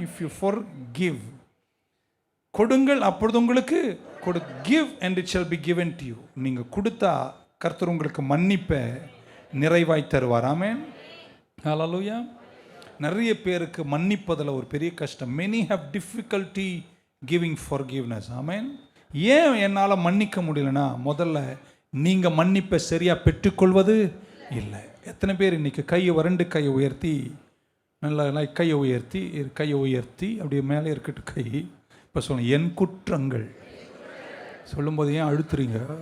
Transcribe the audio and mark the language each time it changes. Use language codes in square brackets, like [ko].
[en] if you forgive, [ta] கொடுங்கள் அப்பொழுது உங்களுக்கு [en] give and it shall be given to you. [ta] நீங்கள் கொடுத்தா கர்த்தர் உங்களுக்கு மன்னிப்பை நிறைவாய் தருவார். ஆமென். ஹல்லேலூயா. நிறைய பேருக்கு மன்னிப்பதில் ஒரு பெரிய கஷ்டம். [en] many have difficulty giving forgiveness. [ta] ஆமென். ஏன் என்னால் மன்னிக்க முடியலன்னா, முதல்ல நீங்கள் மன்னிப்பை சரியாக பெற்றுக்கொள்வது இல்லை. எத்தனை பேர் இன்னைக்கு கையை வறண்டு கையை உயர்த்தி, நல்லா கையை உயர்த்தி அப்படியே மேலே இருக்கட்டும் கை. இப்போ சொல்லுங்கள், என் குற்றங்கள். சொல்லும்போது ஏன் அழுத்துறீங்க?